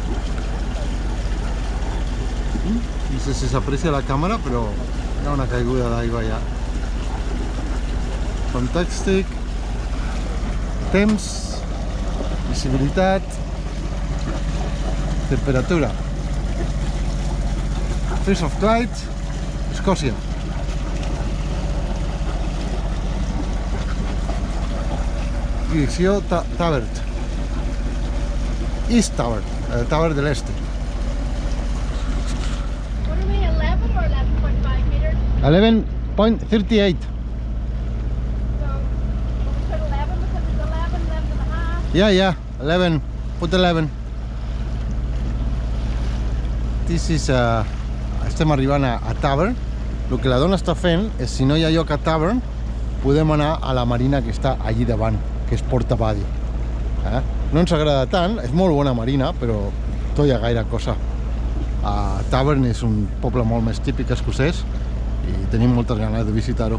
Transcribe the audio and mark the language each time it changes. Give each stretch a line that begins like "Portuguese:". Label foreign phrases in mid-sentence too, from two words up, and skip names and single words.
Catalan: No sé si s'aprecia la càmera, però hi ha una caiguda d'aigua allà. Fantàstic. Temps, visibilitat, temperatura.
English: First of Clyde,
Catalan: Escòcia. Direcció Tabard. East Tower, el Tower de l'Este.
English: What are we, 11 or 11.5 meters? 11.38. So, we put 11 because it's 11 and a half. Yeah, 11. Put 11. This is,
Catalan: estem arribant a Tavern. El que la dona està fent és, si no hi ha lloc a Tavern, podem anar a la marina que està allí davant, que és Portavadie. No ens agrada tant, és molt bona marina, però no hi ha gaire cosa. Tavern és un poble molt més típic escocès i tenim moltes ganes de visitar-ho.